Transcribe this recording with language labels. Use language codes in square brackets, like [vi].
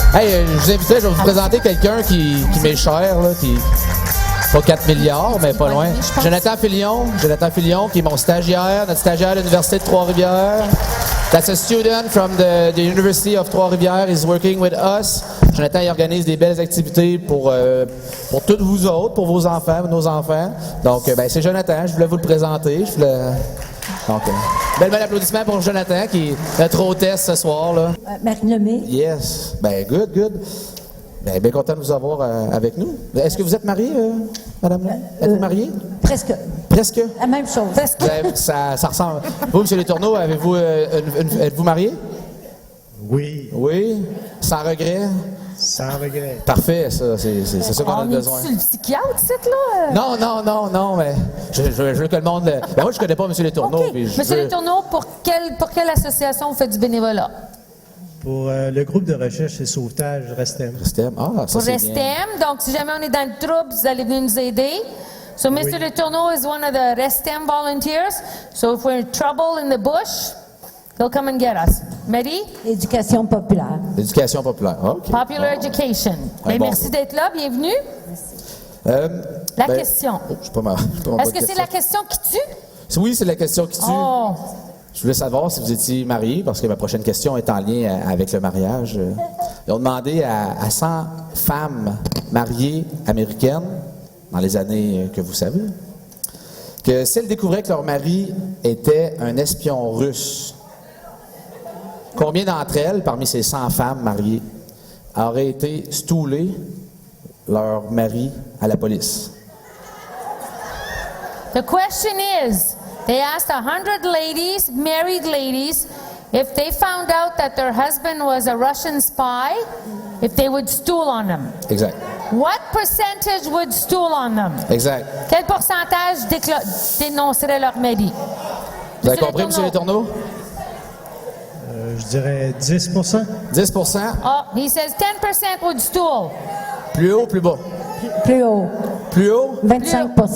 [fr] Hey, je vous inviterais, je vais vous présenter quelqu'un qui m'est cher, là, qui... Pas 4 milliards, mais pas loin. Jonathan Filion, qui est mon stagiaire, notre stagiaire de l'Université de Trois-Rivières. [en] That's a student from the University of Trois-Rivières. He's working with us. [fr] Jonathan, il organise des belles activités pour tous vous autres, pour vos enfants, nos enfants. Donc, ben, c'est Jonathan, je voulais vous le présenter. Donc, bel applaudissement pour Jonathan, qui est notre hôtesse ce soir, là. Marie Lemay. [en] Yes. Ben, good. [fr] Ben, bien content de vous avoir avec nous. Est-ce que vous êtes mariée, madame? Êtes-vous mariée? Presque. Presque? La même chose. Ça ressemble. Vous, M. Letourneau, êtes-vous marié? Oui, Oui? Sans regret? sans regret. Parfait, ça. C'est ça qu'on a besoin. C'est le psychiatre, c'est là? Non, mais je veux que le monde... Ben, moi, je connais pas M. Letourneau. OK. Puis je Monsieur veux- Letourneau, pour quelle association vous faites du bénévolat? Pour le groupe de recherche et sauvetage Restem. Restem. Ah, ça, Pour c'est bien. Restem. Donc, si jamais on est dans le trouble, vous allez venir nous aider. [en] So, Mr. Letourneau is one of the Restem volunteers. So, if we're in trouble in the bush, he'll come and get us. Ready? [fr] Éducation populaire. Éducation populaire. OK. [en] Popular Education. [fr] Mais bon. merci d'être là. Bienvenue. La Ben, question. oh, je suis pas mal. Est-ce que c'est la question qui tue? Oui, c'est la question qui tue. Oh! Je voulais savoir si vous étiez marié, parce que ma prochaine question est en lien avec le mariage. Ils ont demandé à 100 femmes mariées américaines, dans les années que vous savez, que si elles découvraient que leur mari était un espion russe, combien d'entre elles, parmi ces 100 femmes mariées, auraient été stoulées leur mari à la police? [en] The question is, they asked 100 ladies, married ladies, if they found out that their husband was a Russian spy, if they would stool on them. [fr] Exact. [en] What percentage would stool on them? [fr] Exact. Quel pourcentage dénoncerait leur mari? Vous avez compris, M. Letourneau? Je dirais 10 10 [en] Oh, he says 10% would stool. [fr] Plus haut, plus bas? Plus haut. Plus haut? 25